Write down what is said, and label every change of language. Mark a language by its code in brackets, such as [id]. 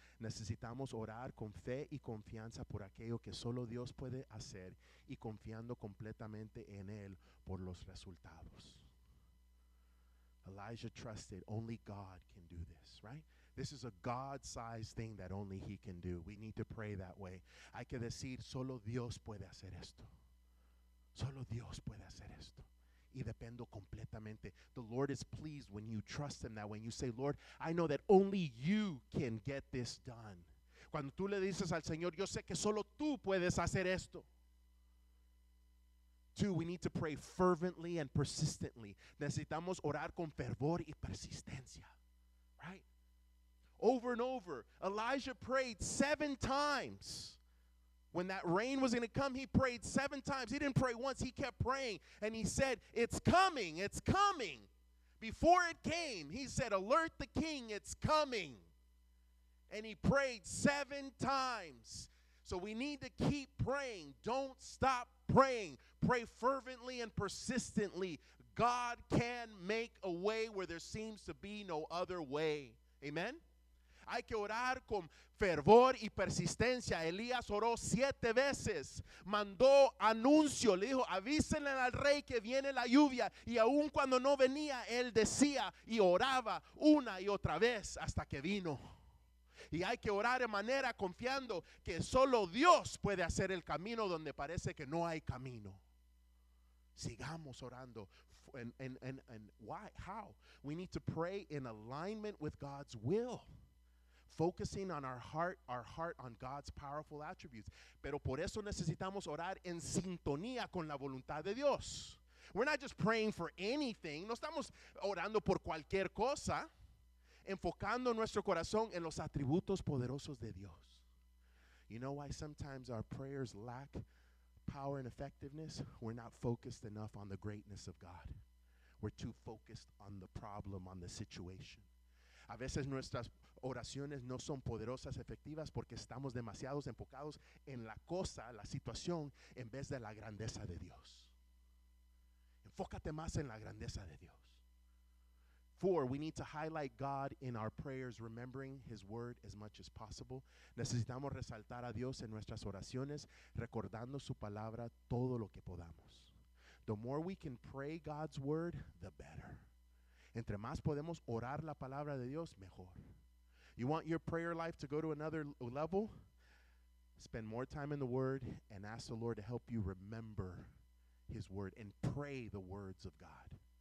[es] Necesitamos orar con fe y confianza por aquello que solo Dios puede hacer, y confiando completamente en él por los resultados. [en] Elijah trusted only God can do this, right? This is a God-sized thing that only he can do. We need to pray that way. [es] Hay que decir, solo Dios puede hacer esto. Solo Dios puede hacer esto. Y dependo completamente. [en] The Lord is pleased when you trust him that way. When you say, Lord, I know that only you can get this done. [es] Cuando tú le dices al Señor, yo sé que solo tú puedes hacer esto. [en] 2, we need to pray fervently and persistently. [es] Necesitamos orar con fervor y persistencia. [en] Right? Over and over. Elijah prayed 7 times. When that rain was going to come, he prayed 7 times. He didn't pray once. He kept praying. And he said, it's coming. It's coming. Before it came, he said, alert the king. It's coming. And he prayed 7 times. So we need to keep praying. Don't stop praying. Pray fervently and persistently. God can make a way where there seems to be no other way. Amen? [es] Hay que orar con fervor y persistencia. Elías oró 7 veces. Mandó anuncio. Le dijo, avísenle al rey que viene la lluvia. Y aun cuando no venía, él decía y oraba una y otra vez hasta que vino. Y hay que orar de manera confiando que solo Dios puede hacer el camino donde parece que no hay camino. Sigamos orando. [en] And why? How? We need to pray in alignment with God's will. Focusing on our heart on God's powerful attributes. [es] Pero por eso necesitamos orar en sintonía con la voluntad de Dios. [en] We're not just praying for anything. [es] No estamos orando por cualquier cosa. Enfocando nuestro corazón en los atributos poderosos de Dios. [en] You know why sometimes our prayers lack power and effectiveness? We're not focused enough on the greatness of God. We're too focused on the problem, on the situation. [es] A veces nuestras oraciones no son poderosas, efectivas, porque estamos demasiados enfocados en la cosa, la situación, en vez de la grandeza de Dios. Enfócate más en la grandeza de Dios. [en] 4, we need to highlight God in our prayers, remembering his word as much as possible. [es] Necesitamos resaltar a Dios en nuestras oraciones, recordando su palabra todo lo que podamos. [en] The more we can pray God's word, the better. [es] Entre más podemos orar la palabra de Dios, mejor. [en] You want your prayer life to go to another level? Spend more time in the word and ask the Lord to help you remember his word and pray the words of God.